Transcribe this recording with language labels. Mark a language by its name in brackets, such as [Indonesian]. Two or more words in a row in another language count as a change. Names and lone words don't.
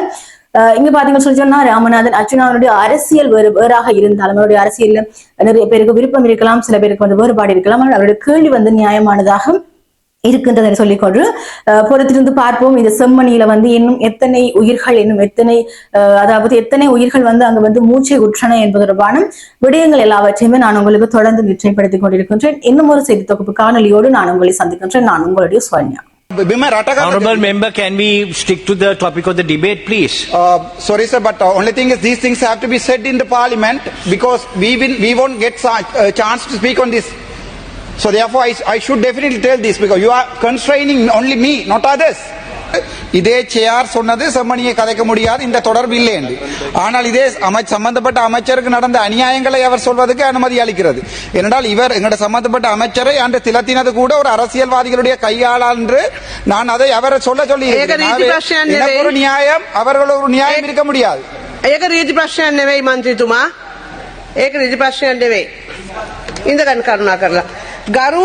[Tamil] இங்க பாத்தீங்கன்னு சொல்லி சொன்னா ராமநாதன் அர்ச்சுனாவுடைய அரசியல் வேறாக இருந்தாலும் அவருடைய அரசியல் நிறைய பேருக்கு விருப்பம் இருக்கலாம், சில பேருக்கு வந்து வேறுபாடு இருக்கலாம், ஆனால் அவருடைய கேள்வி வந்து நியாயமானதாக இருக்கின்றதை சொல்லிக்கொண்டு பொறுத்திருந்து பார்ப்போம். இந்த செம்மணியில வந்து இன்னும் எத்தனை உயிர்கள் எத்தனை உயிர்கள் வந்து அங்க வந்து மூச்சை உற்றன என்பது தொடர்பான விடயங்கள் எல்லாவற்றையுமே நான் உங்களுக்கு தொடர்ந்து நிச்சயப்படுத்திக் கொண்டிருக்கின்றேன். இன்னும் ஒரு செய்தி தொகுப்பு காணொலியோடு நான் உங்களை சந்திக்கின்றேன். நான் உங்களுடைய சுவன்யா. [English] Honorable member, can we stick to the topic of the debate, please? Sorry, sir, but only thing is these things have to be said in the parliament because we won't get a chance to speak on this. So therefore, I should definitely tell this because you are constraining only me, not others. [Tamil] இதே சேர் சொன்னது செம்மணியை கதைக்க முடியாது, இந்த தொடர்பு இல்லை என்று. ஆனால் இதே சம்பந்தப்பட்ட அமைச்சருக்கு நடந்த அநியாயங்களை அவர் சொல்வதற்கு அனுமதி அளிக்கிறது. ஏனென்றால் இவர் எங்கட சம்பந்தப்பட்ட அமைச்சரை அன்று திலத்தினது கூட ஒரு அரசியல்வாதிகளுடைய கையாளால் என்று நான் அதை அவரை சொல்லி ஒரு நியாயம் அவர்கள் ஒரு நியாயம் இருக்க முடியாது. [Sinhala] ඒක රීති ප්‍රශ්නයක් නෙවෙයි මන්ත්‍රීතුමා. ඒක රීති ප්‍රශ්නයක් නෙවෙයි. ඉඳගන්න කරුණා කරලා. ගරු